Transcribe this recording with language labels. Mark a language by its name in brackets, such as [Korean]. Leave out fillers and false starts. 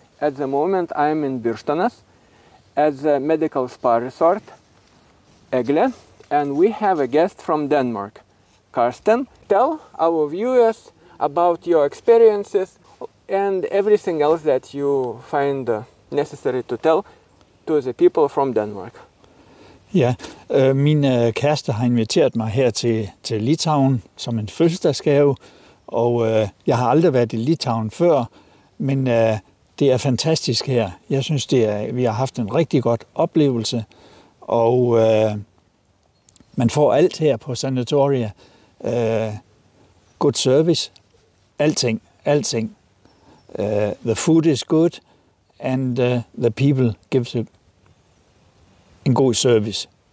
[English] At the moment I am in Birštonas at the medical spa resort, Egle, and we have a guest from Denmark. Karsten, tell our viewers about your experiences and everything else that you find necessary to tell to the people from Denmark. [Danish] Ja, min kæreste har inviteret mig her til Litauen som en fødselsdagsgave, og jeg har aldrig været i Litauen før, men det er fantastisk her. Jeg synes, vi har haft en rigtig godt oplevelse, og man får alt her på Sanatoria. [English] Good service, alting. The food is good, and the people gives en god service.